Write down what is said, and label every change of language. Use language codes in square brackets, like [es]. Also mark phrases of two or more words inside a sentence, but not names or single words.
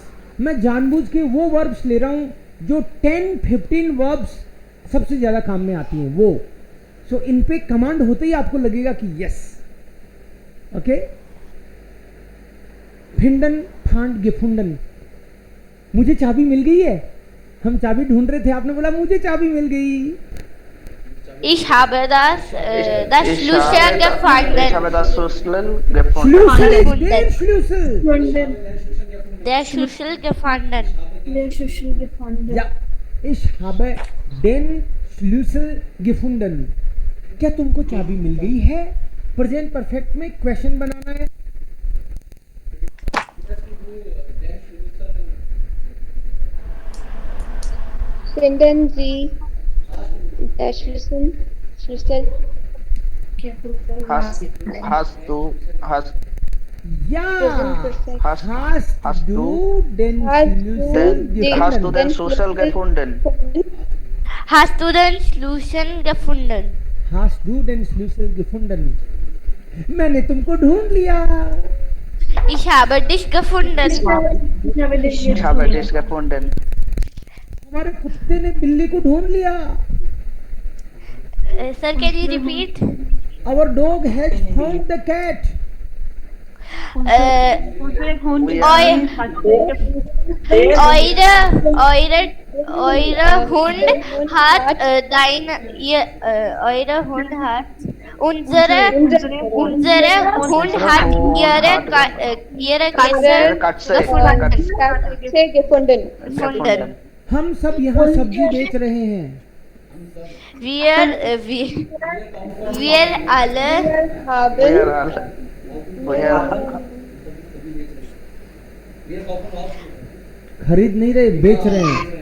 [hi] मैं जानबूझ के वो वर्ब्स ले रहा हूं जो 10-15 वर्ब्स सबसे ज्यादा काम में आती हैं वो। सो इन पे कमांड होते ही आपको लगेगा कि यस। ओके। [de] finden fand gefunden, [hi] मुझे चाबी मिल गई है। हम चाबी ढूंढ रहे थे, आपने बोला मुझे चाबी मिल गई। [de] Ich habe das Schlüssel Ich gefunden. habe das Schlüssel gefunden. फ्लूसल इज gefunden. [en] देयर, [de] फ्लूसल। Der Schlüssel gefunden. Ja, ich habe den Schlüssel gefunden. [hi] क्या तुमको चाबी मिल गई है? [en] present perfect [hi] में क्वेश्चन बनाना है। [de] Finden Sie der Schlüssel? Hast du Ja, Perfekt. hast du den Schlüssel gefunden? Hast du den Schlüssel gefunden? Hast du den Schlüssel gefunden? [hi] मैंने तुमको ढूंढ लिया। [de] Ich habe dich gefunden. Ich habe dich gefunden. [hi] हमारे कुत्ते ने बिल्ली को ढूंढ लिया। [en] Sir, can you repeat? Our dog has found the cat. [de] Eure Hund hat unsere Hund hat ihre Katze gefunden. [hi] हम सब यहाँ सब्जी बेच रहे हैं। [de] Wir alle [hi] खरीद नहीं रहे, बेच रहे हैं।